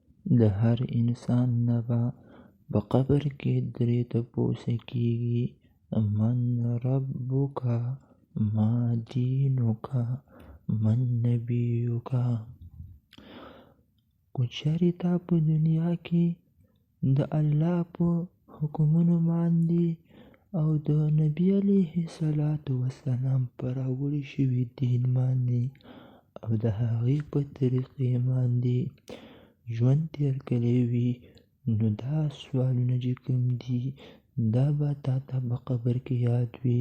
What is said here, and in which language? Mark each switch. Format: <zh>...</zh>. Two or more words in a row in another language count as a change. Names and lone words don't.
<ps>د هر انسان نه به په قبر کې درې تپوسه کېږي:</ps> <ar>من ربک، ما دینک، من نبیک.</ar> <ps>که چېرې تا په دنیا کې د الله په حکمونو باندې او د نبي</ps> <ar>علیه الصلاة والسلام</ar> <ps>په راوړل شوي دین باندې او د هغې په طریقې باندې ژوند تیر کړی وي، نو دا سوالونه چې کوم دي دا به تا ته په قبر کې یاد وي.</ps>